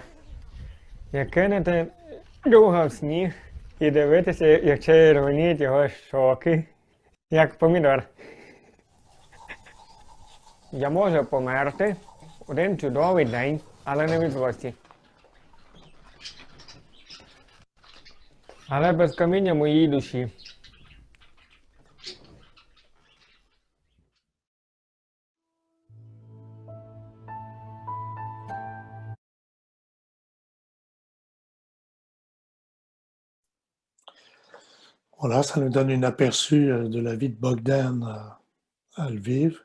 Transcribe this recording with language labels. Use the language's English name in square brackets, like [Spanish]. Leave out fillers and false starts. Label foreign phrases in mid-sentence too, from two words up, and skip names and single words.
[Ukrainian] Як кинути друга в сніг і дивитися, як червоніють його щоки, як помідор. Я можу померти один чудовий день, але не від злості. Але без каміння моїй душі. [French] Voilà, ça nous donne un aperçu de la vie de Bogdan à Lviv.